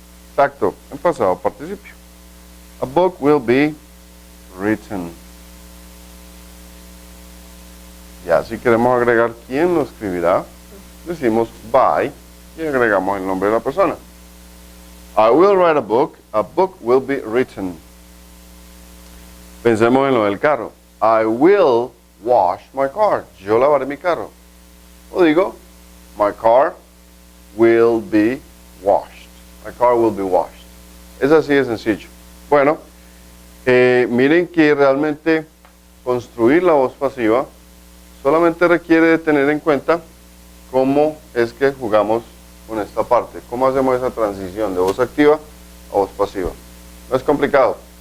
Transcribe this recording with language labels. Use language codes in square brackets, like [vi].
[es] Exacto, en pasado participio. [en] A book will be written. [es] Ya si queremos agregar quién lo escribirá, decimos by y agregamos el nombre de la persona. [en] I will write a book will be written. [es] Pensemos en lo del carro. [en] I will wash my car. [es] Yo lavaré mi carro. O digo, [en] my car will be washed. My car will be washed. [es] Es así de sencillo. Bueno, miren que realmente construir la voz pasiva solamente requiere de tener en cuenta cómo es que jugamos con esta parte. Cómo hacemos esa transición de voz activa a voz pasiva. No es complicado.